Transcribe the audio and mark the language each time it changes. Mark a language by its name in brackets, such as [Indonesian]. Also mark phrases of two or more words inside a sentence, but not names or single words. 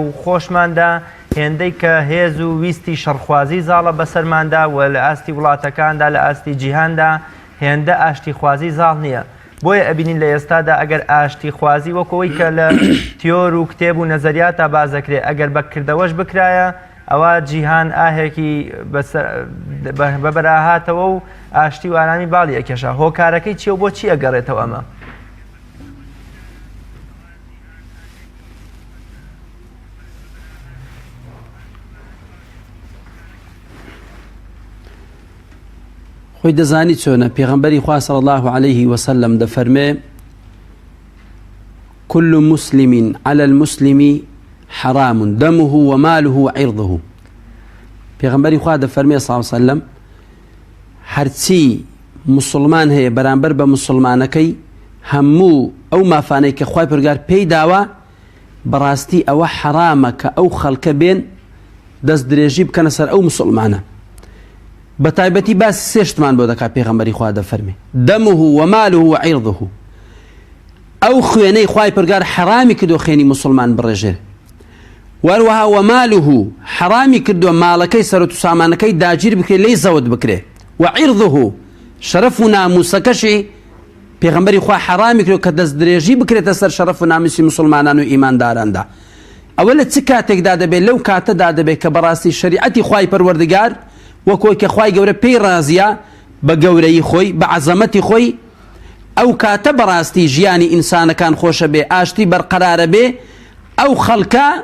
[Central Kurdish] خۆشماندا هێندەی کە هێز و ویستی شەڕخوازی زاڵە بەسەرماندا و لە ئاستی وڵاتەکاندا لە ئاستی جیهاندا هێندە ئاشتی خوازی زاڵ نییە بۆیە ئەبینین لە ئێستادا ئەگەر ئاشتی خوازی وەکەوەی کە لە تیۆر و کتێب و نەزەریاتە بازەکرێ ئەگەر بەکردەوەش بکرایە ئەوە جیهان ئاهێکی بەبەراهاتەوە و ئاشتی و ئارامی باڵی ئەکێشە هۆکارەکەی چیە و بۆ چی ئەگەڕێتەوە ئەمە؟ خۆی دەزانی چۆنە پێغەمبەری خوا [Arabic] صلی الله عليه وسلم دەفەرمێ كل مسلم على المسلم حرام دمه وماله وعرضه [Central Kurdish] پێغەمبەری خوا دەفەرمێ [Arabic] صلی الله عليه وسلم [Central Kurdish] هەرچی مسلمان هەیە بەرامبەر بە مسلمانەکەی هەموو ئەو مافانەی کە خوای پەروەردگار پێی داوە بەڕاستی ئەوە حرامە کە ئەو خەڵکە بێن دەست درێژی بکەنە سەر ئەو مسلمانە بە تایبەتی باسی سێ شتمان بۆ دەکات پێغەمبەری خوا دەفەرمێ [Arabic] دمه وماله وعرضه [Central Kurdish] ئەو خوێنەی خوای پەروەردگار حرامی کردو خوێنی مسلمان بڕێژێ وەروەها وماله حرامی کردو ماڵەکەی سەرۆت و سامانەکەی داگیر بکرێ لێی زەوت بکرێ وعرضه شەرەف و ناموسەکەشی پێغەمبەری خوا حرامی کردو کە دەست درێژی بکرێتە سەر شەرەف و ناموسی مسلمانان و ئیمانداراندا ئەوە لە چ کاتێکدا دەبێت لەو کاتەدا دەبێت کە بەڕاستی شەریعەتی خوای پەروەردگار وەکۆی کە خوای گەورە پێی ڕازیە بە گەورەی خۆی بە عەزەمەتی خۆی ئەو کاتە بەڕاستی ژیانی ئینسانەکان خۆشە بێ ئاشتی بەرقەرارە بێ ئەو خەڵکە